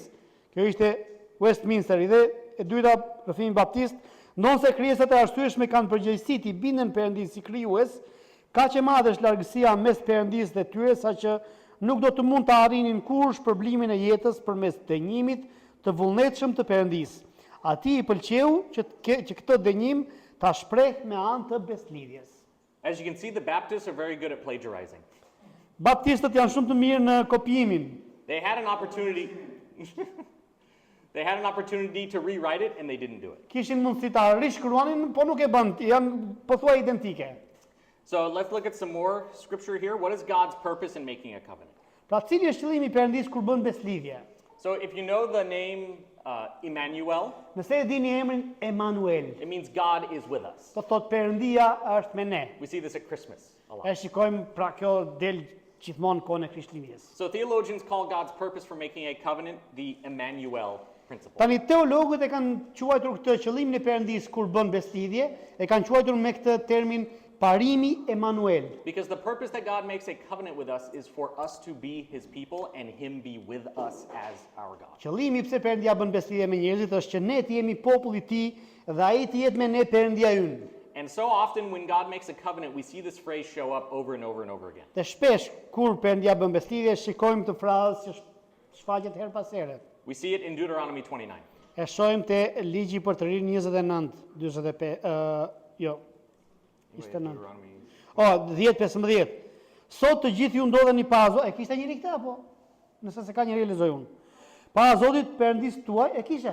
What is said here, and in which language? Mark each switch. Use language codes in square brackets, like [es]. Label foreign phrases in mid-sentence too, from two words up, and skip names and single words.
[sq] Kjo ishte Westminsteri dhe e dyta rrëfimi baptist, ndonë se krijesat e arsyeshme kanë përgjegjësi të bindën Perëndisë si krijues, kaq e madhe është largësia mes Perëndisë dhe tyre saqë nuk do të mund të arrinin kurrë shpërblimin e jetës përmes dënimit të vullnetshëm të Perëndisë. Ati i pëlqeu që këtë dënim ta shpreh me anë të beslidhjes. [en] As you can see, the Baptists are very good at plagiarizing. [sq] Baptistët janë shumë të mirë në kopjimin. [en] They had an opportunity. They had an opportunity to rewrite it, and they didn't do it. [sq] Kishin mundësi ta rishkruanin, po nuk e bën, janë pothuaj identike. [en] So let's look at some more scripture here. What is God's purpose in making a covenant? [sq] Pra cili është qëllimi i Perëndisë kur bën beslidhje? [en] So if you know the name Emmanuel, [sq] Nëse e dini emrin Emanuel, [en] it means God is with us. [sq] do thot Perëndia është me ne. [en] We see this at Christmas a lot. [sq] E shikojmë pra kjo del gjithmonë kohën e Krishtlindjes. [en] So theologians call God's purpose for making a covenant the Emmanuel principle. [sq] Tani teologët e kanë quajtur këtë qëllimin e Perëndisë kur bën beslidhje, e kanë quajtur me këtë termin parimi Emanuel. [en] Because the purpose that God makes a covenant with us is for us to be his people and him be with us as our God. [sq] Qëllimi pse Perëndia bën beslidhje me njerëzit është që ne të jemi populli i tij dhe ai të jetë me ne Perëndia ynë. [en] And so often when God makes a covenant, we see this phrase show up over and over and over again. [sq] Dhe shpesh kur Perëndia bën beslidhje, shikojmë këtë frazë që shfaqet her pas here. [en] We see it in Deuteronomy 29. [sq] E shohim te ligji për të rinë 29, 45, jo, 29. [en] Deuteronomy. [sq] O, 10-15. Sot të gjithë ju ndodheni para Zotit. E kishte njëri këtë apo? Nëse se ka njëri lexoj unë. Para Zotit Perëndisë tuaj e kishe?